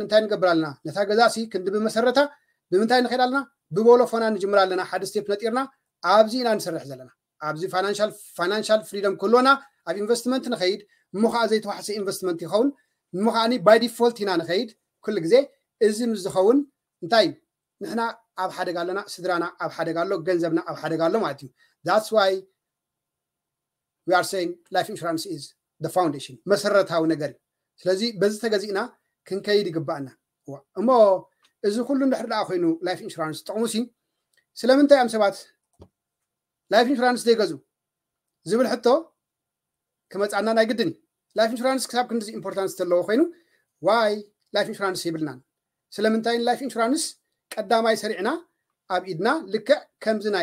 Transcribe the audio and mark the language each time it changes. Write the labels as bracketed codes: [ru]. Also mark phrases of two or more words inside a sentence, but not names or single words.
[ti] እንታይ ንገብር ኣለና ነታ ገዛሲ ክንዲ ብመሰረታ ብምንታይ ንኸይድ ኣለና ብቦሎፎና ንጅምር ኣለና ሓደ ስቴፕ ነጢርና ኣብዚ ኢና ንሰርሕ ዘለና ኣብዚ [en] financial freedom [ti] ክህልወና ኣብ ኢንቨስትመንት ንኸይድ እሞ ከዓ ዘይተዋሕሰ ኢንቨስትመንት ይኸውን እሞ ከዓኒ [en] by default [ti] ኢና ንኸይድ ኩሉ ግዜ እዚ ምስ ዝኸውን እንታይ እዩ ንሕና ኣብ ሓደጋ ኣለና ስድራና ኣብ ሓደጋ ኣሎ ገንዘብና ኣብ ሓደጋ ኣሎ ማለት እዩ [en] that's why we are saying life insurance is the foundation [ti] መሰረታዊ ነገር እዩ ስለዚ በዚ ተገዚእና ክንከይድ ይግባአና እሞ እዚ ኩሉ እንድሕር ደኣ ኮይኑ [en] life insurance [ti] ጥቕሙሲ ስለምንታይ እዮም ሰባት [en] life insurance [ti] ዘይገዙ ዝብል ሕቶ ክመፃና ናይ ግድን [en] life insurance [ti] ክሳብ ክንዲዚ ኢምፖርታንስ ዘለዎ ኮይኑ [en] why life insurance [ti] ይብልናን ስለምንታይ [en] life insurance [ti] ቀዳማይ ሰሪዕና ኣብ ኢድና ልክዕ ከምዚ